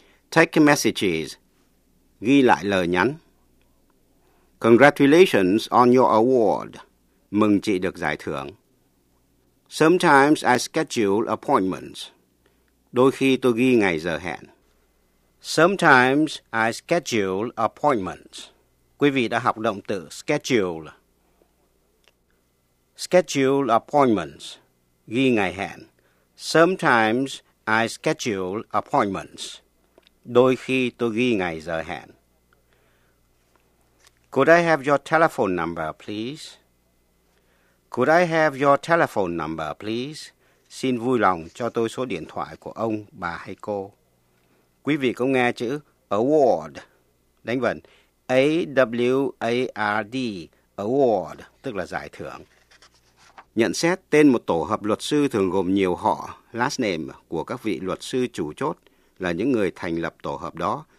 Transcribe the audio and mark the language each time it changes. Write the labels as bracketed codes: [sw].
[en] Take messages, [vi] ghi lại lời nhắn. [en] Congratulations on your award, [vi] mừng chị được giải thưởng. [en] Sometimes I schedule appointments, [vi] đôi khi tôi ghi ngày giờ hẹn. [en] Sometimes I schedule appointments. [vi] Quý vị đã học động từ schedule. [en] Schedule appointments, [vi] ghi ngày hẹn. [en] Sometimes I schedule appointments. [vi] Đôi khi tôi ghi ngày giờ hẹn. [en] Could I have your telephone number, please? Could I have your telephone number, please? [vi] Xin vui lòng cho tôi số điện thoại của ông, bà hay cô. Quý vị cũng nghe chữ award. Đánh vần A-W-A-R-D, award, tức là giải thưởng. Nhận xét tên một tổ hợp luật sư thường gồm nhiều họ, last name của các vị luật sư chủ chốt là những người thành lập tổ hợp đó.